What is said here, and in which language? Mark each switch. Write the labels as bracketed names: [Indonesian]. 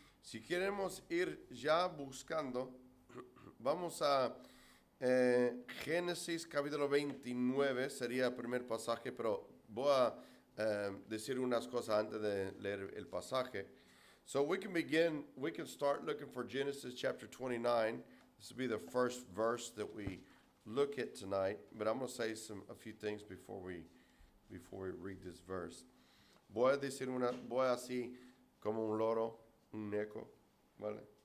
[Spanish] Si queremos ir ya buscando, vamos a Génesis capítulo 29, sería el primer pasaje, pero voy a decir unas cosas antes de leer el pasaje. [English] So we can start looking for Genesis chapter 29. This will be the first verse that we look at tonight, but I'm going to say a few things before we read this verse. [Spanish] Voy así como un loro, un eco, ¿vale?